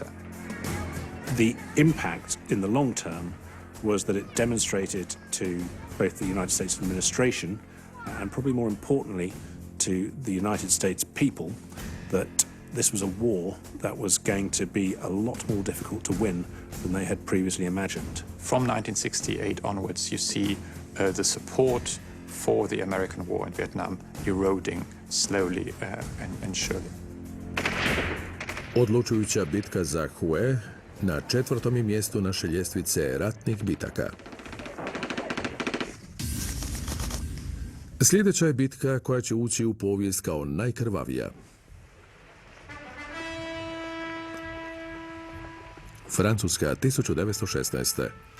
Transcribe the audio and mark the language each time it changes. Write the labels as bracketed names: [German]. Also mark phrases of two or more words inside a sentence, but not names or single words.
[English] The impact in the long term was that it demonstrated to both the United States administration and probably more importantly to the United States people that this was a war that was going to be a lot more difficult to win than they had previously imagined. From 1968 onwards, you see the support for the American war in Vietnam eroding slowly and surely. [Croatian] Odlučujuća bitka za Hue na 4. je mjestu naše ljestvice ratnih bitaka. Sljedeća je bitka koja će ući u povijest kao najkrvavija. Francuska, 1916.